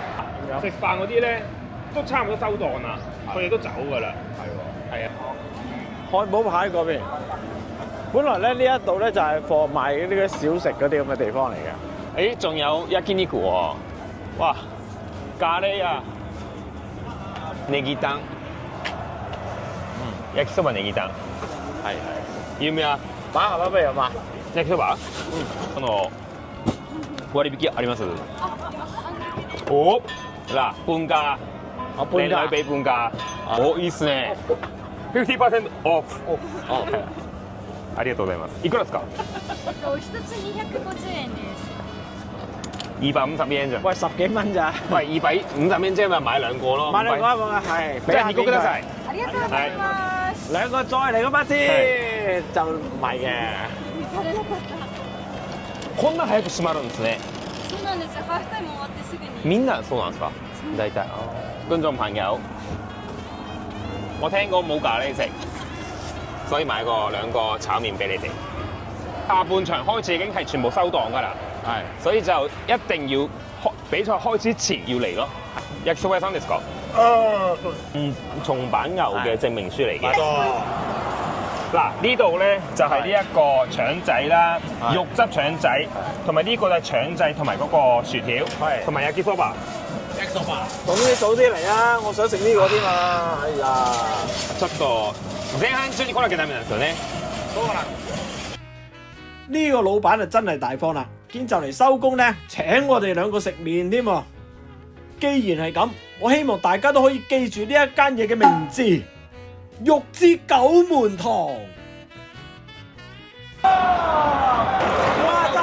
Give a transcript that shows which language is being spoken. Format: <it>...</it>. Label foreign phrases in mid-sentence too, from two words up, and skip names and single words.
<yue>食飯嗰啲咧都差唔多收檔啦，佢哋都走㗎啦。係啊，漢堡牌嗰邊，本來咧呢一度咧就係貨賣呢啲小食嗰啲咁嘅地方嚟嘅。誒，仲有焼肉喎，哇，咖喱啊，</yue> <ja>ネギタン，焼きそばネギタン，</ja> <yue>係要唔要啊？打下啦，不如嘛？</yue> <ja>焼きそば？割引あります？お、</ja> <yue>嗱，半價，靚女俾半價，</yue> <ja>お、いいっすね。50% off。ありがとうございます。いくらですか？一つ250円です。</ja> <yue>250円咋？喂，10幾蚊咋？喂，250円即係咪買兩個咯？買兩個啊，係。俾下2個ください。</yue> <ja>ありがとうございます。</ja> <yue>兩個再嚟嗰筆先，就唔係嘅。</yue> <ja>こんな早く閉まるんですね。そうなんですよ。ハーフタイム終わってすぐに。みんなそうなんですか？大體。</ja> <yue>觀眾朋友，我聽講冇咖喱食，所以買個兩個炒麵俾你哋。下半場開始已經係全部收檔㗎啦，係，所以就一定要比賽開始前要嚟咯。</yue> <ja>焼きそば屋さんですか？</ja> <yue>重版牛嘅證明書嚟嘅。嗱，呢度咧就係呢一個腸仔啦，肉汁腸仔，同埋呢個就係腸仔同埋嗰個薯條，同埋焼きそば。咁你早啲嚟啊！我想食呢個添嘛。哎呀，</yue> <ja>ちょっと前半中に来なきゃダメなんですよね。</ja> <yue>呢個老闆就真係大方啦，見就嚟收工咧，請我哋兩個食麵添喎。既然係咁，我希望大家都可以記住呢一間嘢嘅名字——肉之九門堂。哇！</yue>